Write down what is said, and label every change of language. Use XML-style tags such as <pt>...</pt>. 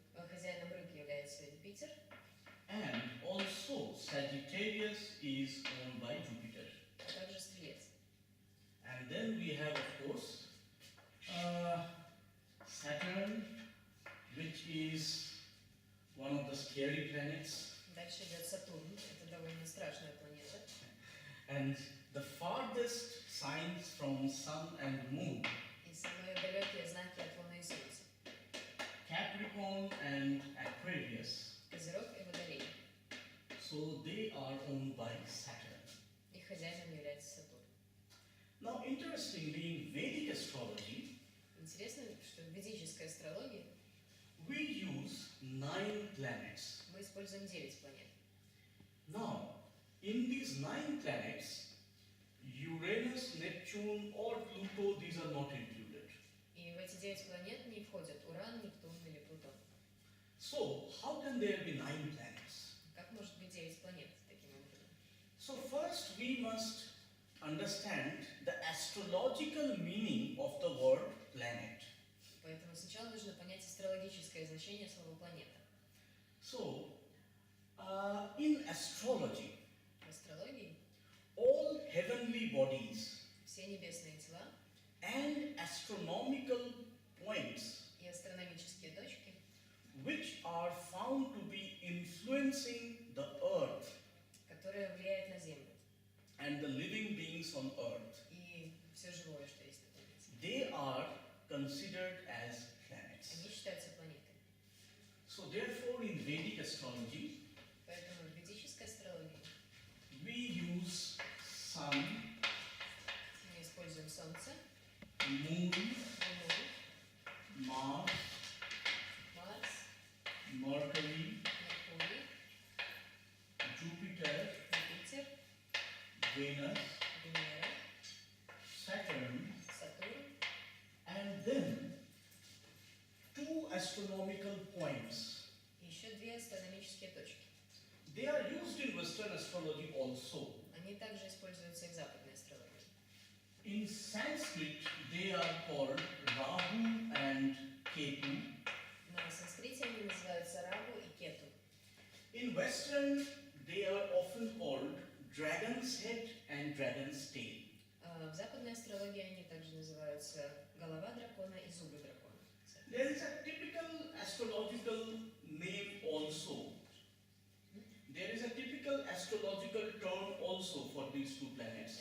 <ru>хозяином рыб является Юпитер.</ru> <en>and also Sagittarius is owned by Jupiter.</en> <ru>А также Стрелец.</ru> <en>And then we have, of course, Saturn, which is one of the scary planets,</en> <ru>Дальше идет Сатурн. Это довольно страшная планета.</ru> <en>and the farthest signs from Sun and Moon,</en> <ru>И самые далекие знаки от Луны и Солнца.</ru> <en>Capricorn and Aquarius.</en> <ru>Козерог и Водолей.</ru> <en>So they are owned by Saturn.</en> <ru>Их хозяином является Сатурн.</ru> <en>Now, interestingly, in Vedic astrology,</en> <ru>Интересно, что в ведической астрологии</ru> <en>we use 9 planets.</en> <ru>мы используем 9 планет.</ru> <en>Now, in these 9 planets, Uranus, Neptune, or Pluto, these are not included.</en> <ru>И в эти 9 планет не входят Уран, Нептун или Плутон.</ru> <en>So, how can there be 9 planets?</en> <ru>Как может быть 9 планет таким</ru> <en>So first we must understand the astrological meaning of the word planet.</en> <ru>Поэтому сначала нужно понять астрологическое значение слова планета.</ru> <en>So, in astrology,</en> <ru>В астрологии</ru> <en>all heavenly bodies</en> <ru>все небесные тела</ru> <en>and astronomical points</en> <ru>и астрономические точки,</ru> <en>which are found to be influencing the earth</en> <ru>которые влияют на Землю</ru> <en>and the living beings on earth,</en> <ru>и все живое, что есть на планете,</ru> <en>they are considered as planets.</en> <ru>они считаются планетой.</ru> <en>So therefore in Vedic astrology,</en> <ru>Поэтому в ведической астрологии</ru> <en>we use sun,</en> <ru>мы используем Солнце,</ru> <en>moon,</en> <ru>Луну,</ru> <en>Mars,</en> <ru>Марс,</ru> <en>Mercury,</en> <ru>Меркурий,</ru> <en>Jupiter,</en> <ru>Юпитер,</ru> <en>Venus,</en> <ru>Венера,</ru> <en>Saturn,</en> <ru>Сатурн</ru> <en>and then two astronomical points.</en> <ru>и еще две астрономические точки.</ru> <en>They are used in Western astrology also.</en> <ru>Они также используются и в западной астрологии.</ru> <en>In Sanskrit, they are called Rahu and Ketu.</en> <ru>На санскрите они называются Раху и Кету.</ru> <en>In Western, they are often called Dragon's Head and Dragon's Tail.</en> <ru>В западной астрологии они также называются голова дракона и зубы дракона.</ru> <en>There is a typical astrological name also. There is a typical astrological term also for these two planets.</en>